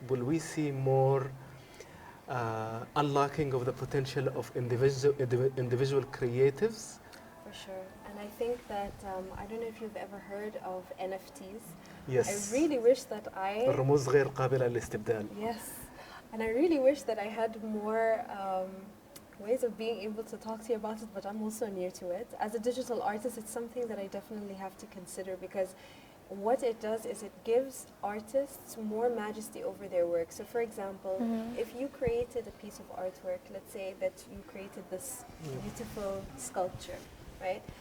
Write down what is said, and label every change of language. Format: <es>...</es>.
<en>Will we see more unlocking of the potential of individual creatives? For sure. And I think that, I don't know if you've ever heard of NFTs. Yes. I really wish that</en> <ar>الرموز غير قابلة للاستبدال.</ar> <en>Yes. And I really wish that I had more ways of being able to talk to you about it, but I'm also new to it. As a digital artist, it's something that I definitely have to consider, because what it does is it gives artists more majesty over their work. So for example, if you created a piece of artwork, let's say that you created this beautiful sculpture, right?</en>